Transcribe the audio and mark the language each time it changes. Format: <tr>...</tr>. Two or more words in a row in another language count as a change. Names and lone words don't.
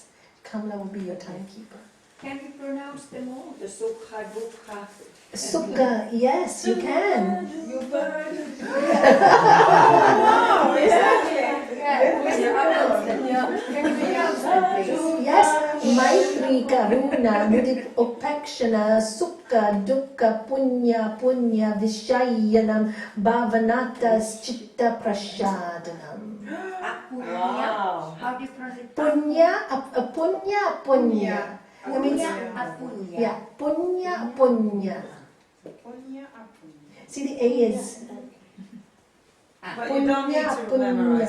<en>Kamala will be your timekeeper. Can you pronounce them all?</en> <sa>The सुख, दुख.</sa> <en>Sukha, yes, you can. You burn. Can you pronounce them, please? Yes,</en> <sa>मैत्री, करुणा, मुदित, उपक्षना, सुख, दुक्ख, पुण्य, पुण्य, विषयानां, भावनातस्, चित्त, प्रशादनं.</sa> <en>Wow. How do you pronounce it?</en> <sa>पुण्य, पुण्य, पुण्य.</sa> <en>That means, Apunya.</en> <sa>yeah, पुण्य, पुण्य.</sa> <en>See, the A is, But you don't need to memorize the sounds.</en>